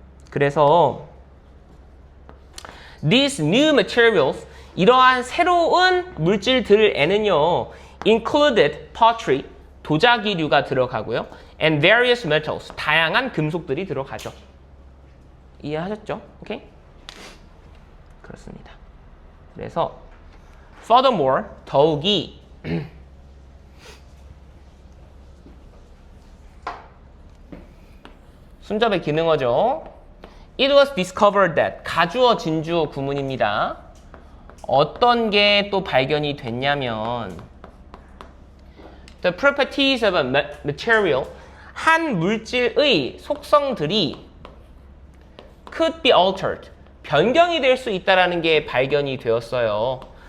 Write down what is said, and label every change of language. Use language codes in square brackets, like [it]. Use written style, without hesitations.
[ko] 그래서 [en] these new materials, [ko] 이러한 새로운 물질들에는요 [en] included pottery, [ko] 도자기류가 들어가고요 [en] and various metals, [ko] 다양한 금속들이 들어가죠. 이해하셨죠? 오케이? 그렇습니다. 그래서 furthermore, 더욱이 순접의 기능어죠. [en] It was discovered that, [ko] 가주어 진주어 구문입니다. 어떤 게 또 발견이 됐냐면 [en] the properties of a material, [ko] 한 물질의 속성들이 [en] could be altered, [ko] 변경이 될 수 있다는 게 발견이 되었어요.